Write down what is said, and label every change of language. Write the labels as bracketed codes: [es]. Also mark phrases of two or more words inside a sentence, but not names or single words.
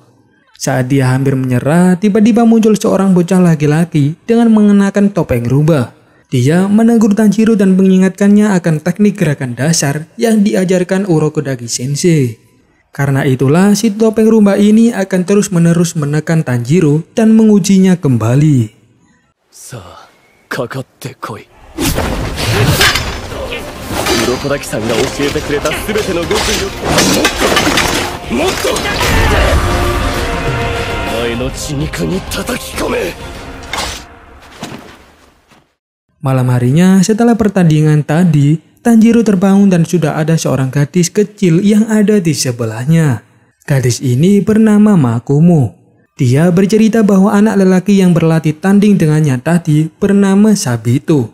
[id] Saat dia hampir menyerah, tiba-tiba muncul seorang bocah laki-laki dengan mengenakan topeng rubah. Dia menegur Tanjiro dan mengingatkannya akan teknik gerakan dasar yang diajarkan Urokodaki Sensei. Karena itulah si topeng rubah ini akan terus-menerus menekan Tanjiro dan mengujinya kembali. [ja] さあ、かかってこい. Urokodaki-sanが教えてくれた全ての極意をもっとお前の血肉に叩き込め。 [id] Malam harinya setelah pertandingan tadi, Tanjiro terbangun dan sudah ada seorang gadis kecil yang ada di sebelahnya. Gadis ini bernama Makomo. Dia bercerita bahwa anak lelaki yang berlatih tanding dengannya tadi bernama Sabito.